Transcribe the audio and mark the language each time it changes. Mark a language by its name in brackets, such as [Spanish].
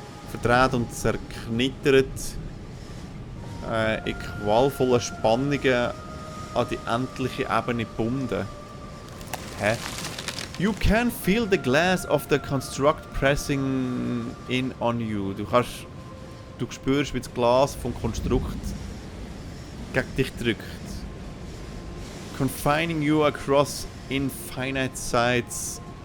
[German] Verdreht und zerknittert in qualvollen Spannungen an die endliche Ebene gebunden. Hä? [English] You can feel the glass of the construct pressing in on you. [German] Du spürst, wie das Glas vom Konstrukt gegen dich drückt. [English] Confining you across infinite sides.